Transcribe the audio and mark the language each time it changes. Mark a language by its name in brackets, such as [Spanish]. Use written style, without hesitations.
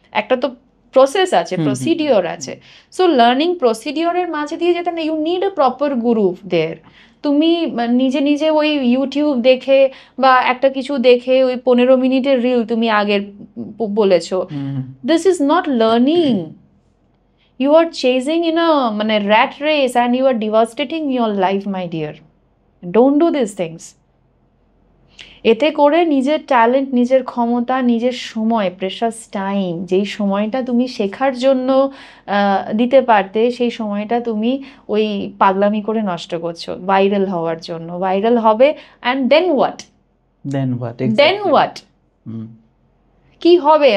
[Bangla] একটা তো প্রসেস আছে, প্রসিডিওর আছে। সো লার্নিং প্রসিডিওরের মাঝে দিয়ে যেতে না, [English] You need a proper guru there. [Bangla] তুমি নিজে নিজে ওই ইউটিউব দেখে বা একটা কিছু দেখে ওই 15 মিনিটের রিল তুমি আগের বলেছো, [English] This is not learning. You are chasing in a মানে rat race and you are devastating your life, my dear. Don't do these things. [Bangla] এতে করে নিজের ট্যালেন্ট, নিজের ক্ষমতা, নিজের সময়, প্রেশাস টাইম, যেই সময়টা তুমি শেখার জন্য দিতে পারতে, সেই সময়টা তুমি ওই পাগলামি করে নষ্ট করছো ভাইরাল হওয়ার জন্য। ভাইরাল হবে [English] And then what? Then what? [Bangla] কি হবে?